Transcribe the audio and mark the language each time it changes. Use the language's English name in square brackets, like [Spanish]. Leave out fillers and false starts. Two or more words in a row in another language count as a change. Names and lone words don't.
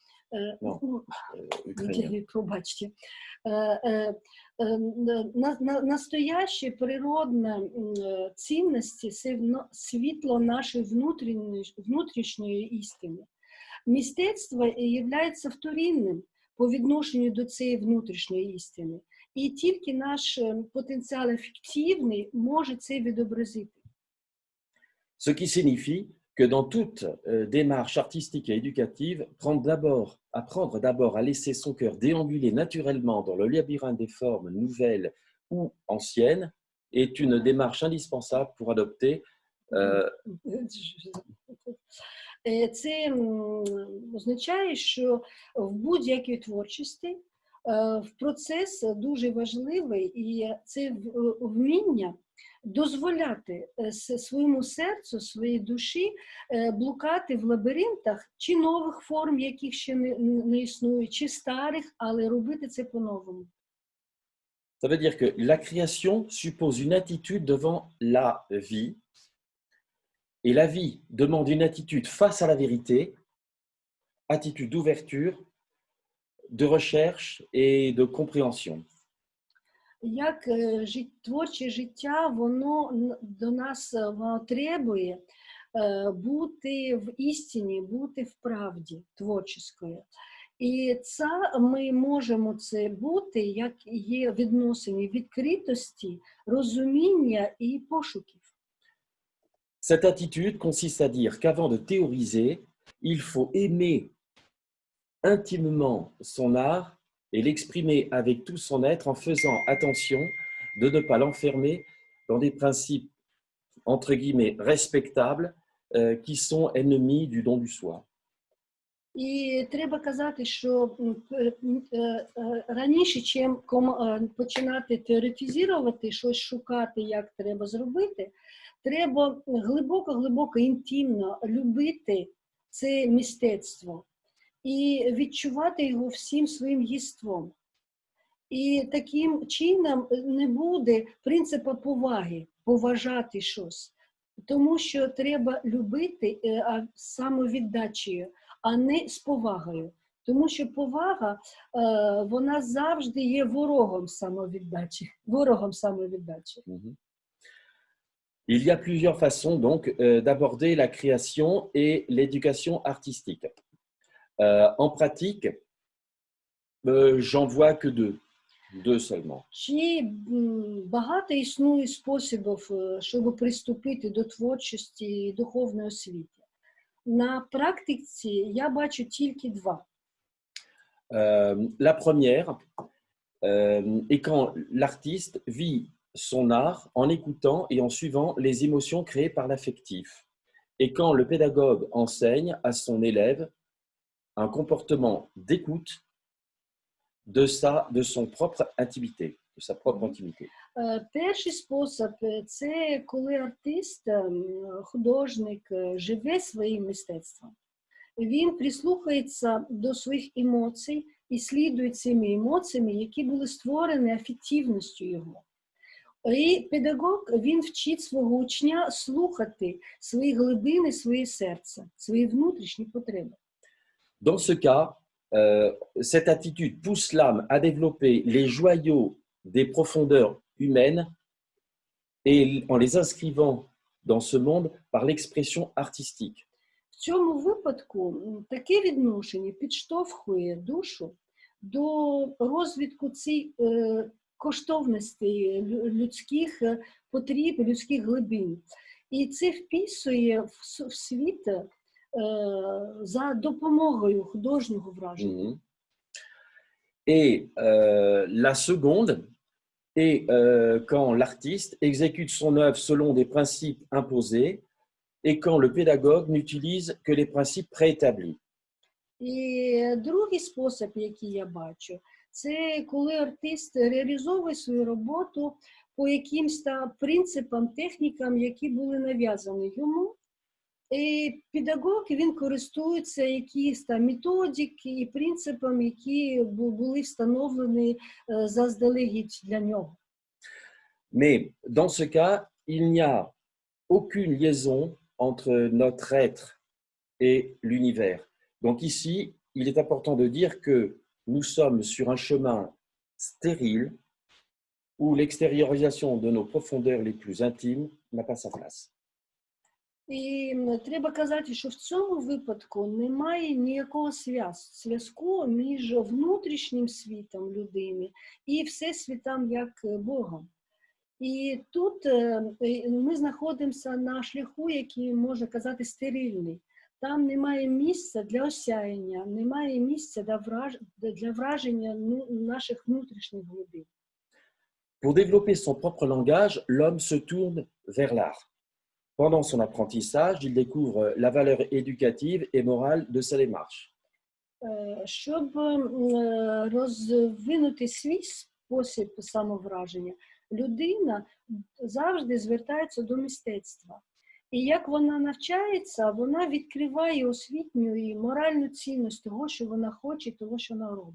[Ukrainian] Пробачте. Настоящі природні цінності – це світло нашої внутрішньої істини. Мистецтво є вторинним по відношенню до цієї внутрішньої істини. І тільки наш потенціал ефективний може це відобразити. [French] Ce qui signifie que dans toute démarche artistique et éducative, apprendre d'abord à laisser son cœur déambuler naturellement dans le labyrinthe des formes nouvelles ou anciennes est une démarche indispensable pour adopter. [Ukrainian] Це означає, що в будь-якій творчості процес дуже важливий, і це вміння дозволяти своєму серцю, своїй душі блукати в лабіринтах чи нових форм, яких ще не існує, чи старих, але робити це по-новому. [French] Ça veut dire que la création suppose une attitude devant la vie, et la vie demande une attitude face à la vérité, attitude d'ouverture, de recherche et de compréhension. [Ukrainian] Як творче життя, воно до нас требує бути в істині, бути в правді творческою. І це ми можемо це бути, як є відносини відкритості, розуміння і пошуків. [French] Cette attitude consiste à dire qu'avant de théoriser, il faut aimer intimement son art et l'exprimer avec tout son être en faisant attention de ne pas l'enfermer dans des principes, entre guillemets, respectables qui sont ennemis du don du soi. [Ukrainian] І треба казати, що раніше, чим починати теоретизувати, щось шукати, як треба зробити, треба глибоко, інтимно любити це мистецтво і відчувати його всім своїм єством. І таким чином не буде принципу поваги, поважати щось. Тому що треба любити самовіддачею, а не з повагою. Тому що повага, вона завжди є ворогом самовіддачі. [French] Il y a plusieurs façons donc d'aborder la création et l'éducation artistique. En pratique, j'en vois que deux seulement. [Ukrainian] Чи багато існує способів, щоб приступити до творчості і духовної освіти? На практиці я бачу тільки два. [French] La première est quand l'artiste vit son art en écoutant et en suivant les émotions créées par l'affectif. Et quand le pédagogue enseigne à son élève un comportement d'écoute de son propre intimité, de sa propre intimité. [Ukrainian] Перший спосіб – це коли артист, художник живе своїм мистецтвом. Він прислухається до своїх емоцій і слідує цими емоціями, які були створені афективністю його. І педагог, він вчить свого учня слухати свої глибини, своє серце, свої внутрішні потреби. [French] Dans ce cas, cette attitude pousse l'âme à développer les joyaux des profondeurs humaines et en les inscrivant dans ce monde par l'expression artistique. [Ukrainian] В цьому випадку таке відношення підштовхує душу до розвитку цих коштовностей людських потреб, людських глибин. І це вписує в світ за допомогою художнього враження. Mhm. [French] Et la seconde est quand l'artiste exécute son œuvre selon des principes imposés et quand le pédagogue n'utilise que les principes préétablis. [Ukrainian] І другий спосіб, який я бачу, це коли артист реалізовує свою роботу по якимсь принципам, технікам, які були нав'язані йому. І педагог, він користується якісь методики і принципами, які були встановлені заздалегідь для нього. [French] Mais dans ce cas, il n'y a aucune liaison entre notre être et l'univers. Donc ici, il est important de dire que nous sommes sur un chemin stérile où l'extériorisation de nos profondeurs les plus intimes n'a pas sa place. [Ukrainian] І треба казати, що в цьому випадку немає ніякого зв'язку між внутрішнім світом людини і всесвітом як Богом. І тут ми знаходимося на шляху, який, можна казати, стерильний. Там немає місця для осяяння, немає місця для враження наших внутрішніх глибин. [French] Pour développer son propre langage, l'homme se tourne vers l'art. Pendant son apprentissage, il découvre la valeur éducative et morale de sa démarche. [Ukrainian] Щоб розвинути свій спосіб самовраження, людина завжди звертається до мистецтва. І як вона навчається, вона відкриває освітню і моральну цінність того, що вона хоче, того, що вона робить.